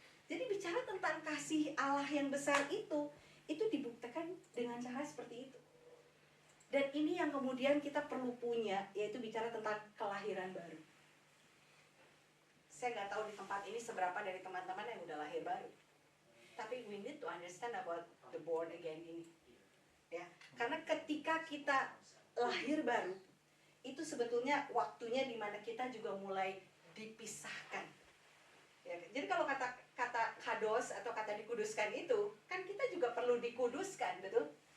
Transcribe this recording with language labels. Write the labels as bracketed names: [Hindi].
[Indonesian] Jadi bicara tentang kasih Allah yang besar itu dibuktikan dengan cara seperti itu. Dan ini yang kemudian kita perlu punya, yaitu bicara tentang kelahiran baru. Saya nggak tahu di tempat ini seberapa dari teman-teman yang udah lahir baru. [English] Tapi we need to understand about the born again ini. [Indonesian] Ya, karena ketika kita lahir baru, itu sebetulnya waktunya di mana kita juga mulai dipisahkan. Ya, jadi kalau kata kados atau kata dikuduskan itu, kan kita juga perlu dikuduskan, betul?